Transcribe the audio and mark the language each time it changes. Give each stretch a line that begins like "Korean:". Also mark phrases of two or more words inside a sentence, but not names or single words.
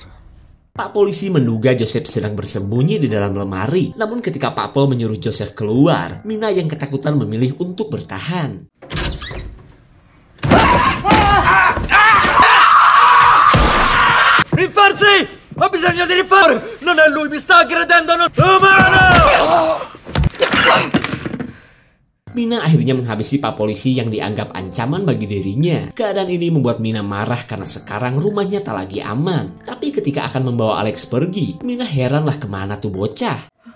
Indonesian: Pak polisi menduga Joseph sedang bersembunyi di dalam lemari. Namun ketika Pak Pol menyuruh Joseph keluar, Mina yang ketakutan memilih untuk bertahan.
Italian: Rinforzi! Ho bisogno di rinforzi! Non è lui, mi sta aggredendo! Umano!
Indonesian: Mina akhirnya menghabisi Pak polisi yang dianggap ancaman bagi dirinya. Keadaan ini membuat Mina marah karena sekarang rumahnya tak lagi aman. Tapi ketika akan membawa Alex pergi, Mina heranlah kemana tuh bocah.